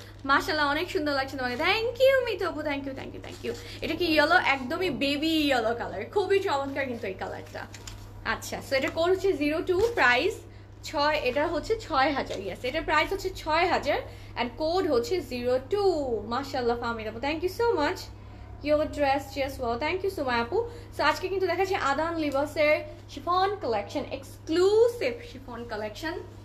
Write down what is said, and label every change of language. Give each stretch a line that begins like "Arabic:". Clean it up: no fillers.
Bangla: মাশাআল্লাহ অনেক সুন্দর লাগছে তোমাকে, থ্যাংক ইউ মিতু আপু, থ্যাংক ইউ। এটা কি ইয়েলো, একদমই বেবি ইয়েলো কালার, খুবই চমৎকার কিন্তু এই কালারটা। আচ্ছা সো এটা কোড হচ্ছে 02, প্রাইস 6, এটা হচ্ছে 6000। ইয়েস, এটা প্রাইস হচ্ছে 6000 এন্ড কোড হচ্ছে 02। মাশাআল্লাহ ফাহমিদা আপু, thank you so much.
English: Your dress just well, thank you so much আপু।
Bangla: সো আজকে কিন্তু দেখাচ্ছি আদান লিবাসের chiffon collection, exclusive chiffon collection.